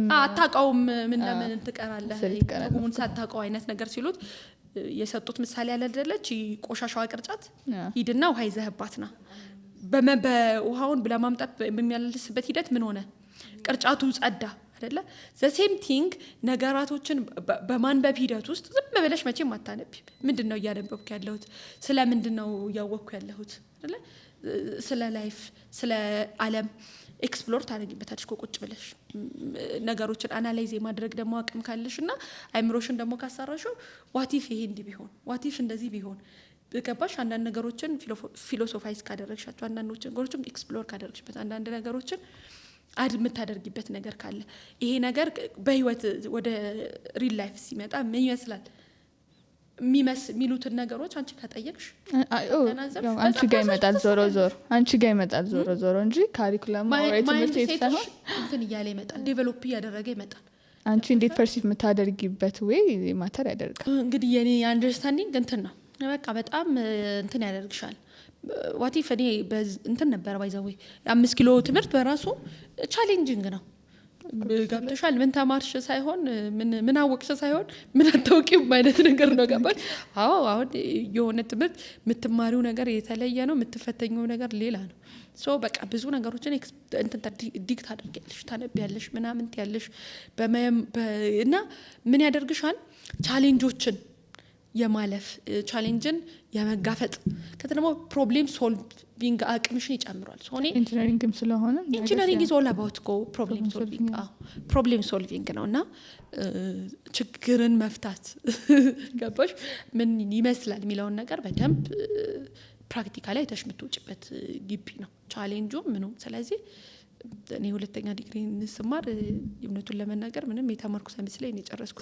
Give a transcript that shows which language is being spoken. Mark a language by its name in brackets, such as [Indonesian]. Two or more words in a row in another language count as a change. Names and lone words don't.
[Amharic] አታውቀውም ምን ለምን ትቀራለህ ሁሉን ሳታውቀው አይነት ነገር ሲሉት የሰጡት ምሳሌ ያለ አይደለች ቆሻሻዋ ቅርጫት ሂድና ውሃ ይዘህባትና በውሃውን ለማምጣት በሚያለልስበት ሂደት ምን ሆነ ቅርጫቱ ጸዳ አይደለ [English] the same thing [Amharic] ነገራቶችን በማንበብ ሂደት ውስጥ ዝም ብለሽ መቼም አታነቢ ምንድነው ያነበብኩ ያለሁት ስለ ምንድነው ያወቅኩ ያለሁት አይደለ ስለ ላይፍ ስለ ዓለም ኤክስፕሎር ታደርጊበታለሽ ቁጭ ብለሽ ነገሮችን አናላይዝ ማድረግ ደግሞ አቅም ካለሽና አይምሮሽን ደግሞ ካሰራሽው [English] what if [Amharic] ይሄ እንዲህ ቢሆን [English] what if [Amharic] እንደዚህ ቢሆን በገባሽ አንዳንድ ነገሮችን ፊሎሶፋይዝ ካደረግሻቸው አንዳንድ ነገሮችን ኤክስፕሎር ካደረግሽበት አንዳንድ ነገሮችን የምታደርጊበት ነገር ካለ ይሄ ነገር በህይወት ወደ [English] real life [Amharic] ሲመጣ ምን ይመስላል ሚሉትን ነገሮች አንቺ ከጠየቅሽ አንቺ ጋር ይመጣል ዞሮ ዞሮ እንጂ ካሪኩለም ትምህርት የተሰራው እንትን እያለ ይመጣል ዴቨሎፕ እያደረገ ይመጣል አንቺ እንዴት ፐርሲቭ የምታደርጊበት ወይ ማተር ያደርጋል እንግዲህ የኔ አንደርስታንዲንግ እንትን ነው በቃ በጣም እንትን ያደርግሻል [English] what if [Amharic] እኔ እንትን ነበር ባይዘው 5 ኪሎ ትምህርት በራሱ ቻሌንጂንግ ነው ገብተሻል ምን ተማርሽ ሳይሆን ምን አወቅሽ ሳይሆን ምን አታውቂው ማለት ነገር ነው ገባሽ አሁን የሆነ ትምህርት የምትማሪው ነገር የተለየ ነው የምትፈተኙው ነገር ሌላ ነው ሶ በቃ ብዙ ነገሮችን እንትን ዲክት አድርጊያለሽ ታነቢያለሽ ምናምን ያለሽ እና ምን ያደርግሻል ቻሌንጆችን የማለፍ ቻሌንጅን የመጋፈጥ ከተደሞ [English] problem solving [Amharic] አቅምሽን ይጨምራል ሶኔ ኢንጂነሪንግም ስለሆነ [English] engineering is all about problem solving [Amharic] ነውና ችግርን መፍታት ገባሽ ምን ይመስላል የሚለውን ነገር በደንብ ፕራክቲካሊ አይተሽምትውጭበት ግቢ ነው ቻሌንጁ ምኑ ስለዚህ እኔ ሁለተኛ ዲግሪ እንስማር የምነቱን ለመናገር ምንም የተማርኩ ሳይመስለኝ ነው የጨረስኩት